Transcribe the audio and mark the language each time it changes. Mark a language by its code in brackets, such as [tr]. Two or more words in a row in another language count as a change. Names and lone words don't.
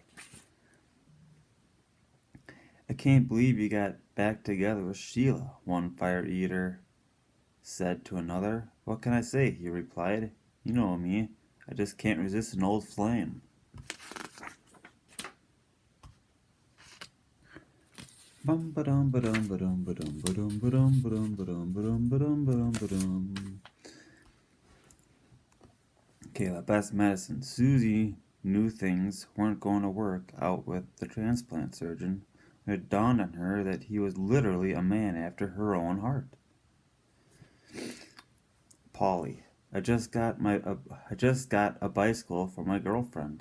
[en] I can't believe you got back together with Sheila, one Fireeater said to another. What can I say? He replied. You know me. I just can't resist an old flame. Bum ba dum ba dum ba dum ba dum ba dum ba dum ba dum ba dum ba dum ba dum ba dum ba dum. Okay, the best medicine. Susie knew things weren't going to work out with the transplant surgeon. It dawned on her that he was literally a man after her own heart. Polly, I just got a bicycle for my girlfriend.